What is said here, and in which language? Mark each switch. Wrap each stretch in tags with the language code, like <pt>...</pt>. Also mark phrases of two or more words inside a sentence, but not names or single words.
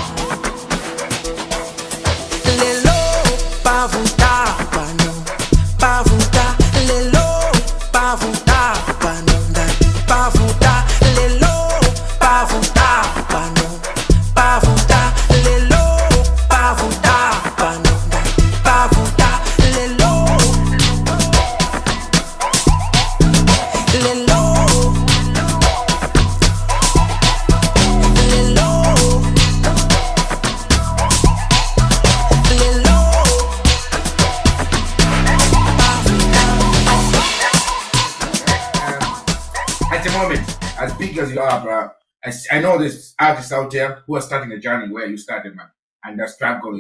<ny>lelo pavuta pano pavuta lelo pavuta pano ndati pavuta lelo pavuta pano pavuta lelo pavuta pano ndati pavuta lelo lelo</ny> <en>At the moment, as big as you are, bro, I know there's artists out there who are starting a journey where you started, man, and they're struggling.</en>